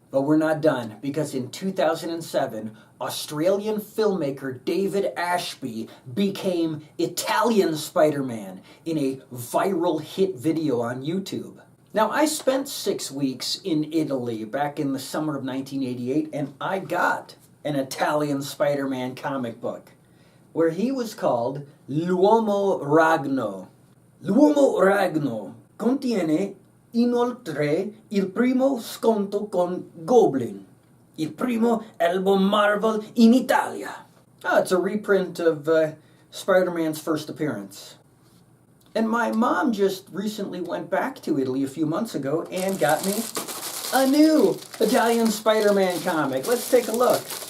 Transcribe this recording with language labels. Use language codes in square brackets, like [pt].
[en] But we're not done, because in 2007, Australian filmmaker David Ashby became Italian Spider-Man in a viral hit video on YouTube. Now, I spent 6 weeks in Italy back in the summer of 1988, and I got an Italian Spider-Man comic book, where he was called L'Uomo Ragno. [it] L'Uomo Ragno contiene inoltre il primo sconto con Goblin, il primo album Marvel in Italia. [en] Oh, it's a reprint of Spider-Man's first appearance. And my mom just recently went back to Italy a few months ago and got me a new Italian Spider-Man comic. Let's take a look.